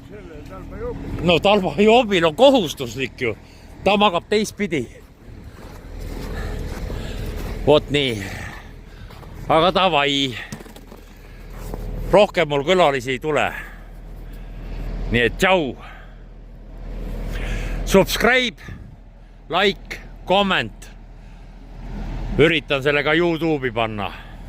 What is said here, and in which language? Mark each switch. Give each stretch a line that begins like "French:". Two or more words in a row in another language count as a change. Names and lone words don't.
Estonian: No talvajoobil on kohustuslik ju. Ta magab teistpidi. Vot nii. Aga davai. Rohkem mul külalisi ei tule. Nii et tšau.
English: Subscribe, like, comment.
Estonian: Üritan selle ka YouTube'i panna.